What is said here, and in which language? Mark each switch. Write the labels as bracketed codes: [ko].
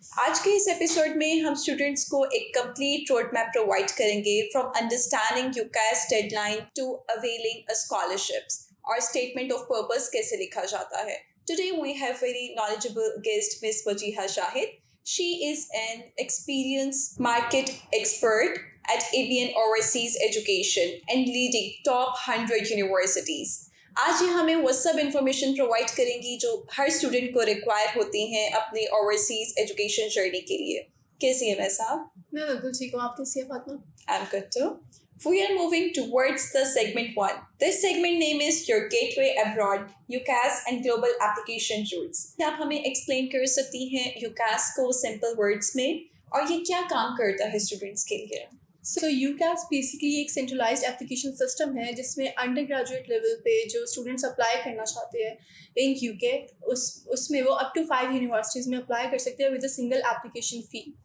[ur] آج کے اس ایپیسوڈ میں ہم اسٹوڈنٹس کو ایک کمپلیٹ روڈ میپ پرووائڈ کریں گے from understanding UCAS dead line to availing scholarships اور اسٹیٹمنٹ آف پرپز کیسے لکھا جاتا ہے. [en] Today we have very knowledgeable guest Miss Wajiha Shahid. She is an experienced market expert at ABN Overseas Education and leading top 100 universities. [ur] آج یہ ہمیں وہ سب information provide کریں گی جو ہر اسٹوڈنٹ کو ریکوائر ہوتی ہیں اپنے اوورسیز ایجوکیشن جرنی کے لیے. کیسی ہے میں صاحب؟ میں بالکل ٹھیک ہوں. آپ کیسی ہیں Fatima? [en] I'm good too. We are moving towards the segment 1. This segment name is Your Gateway Abroad, UCAS and Global Application Routes. [ur] آپ ہمیں ایکسپلین کر سکتی ہیں UCAS کو سمپل ورڈز میں اور یہ کیا کام کرتا ہے اسٹوڈنٹس کے لیے؟ سو UCAS بیسکلی ایک سینٹرلائزڈ اپلیکیشن سسٹم ہے جس میں انڈر گریجویٹ لیول پہ جو اسٹوڈنٹس اپلائی کرنا چاہتے ہیں ان UK اس میں وہ اپ ٹو 5 یونیورسٹیز میں اپلائی کر سکتے ہیں ود اے سنگل اپلیکیشن فی.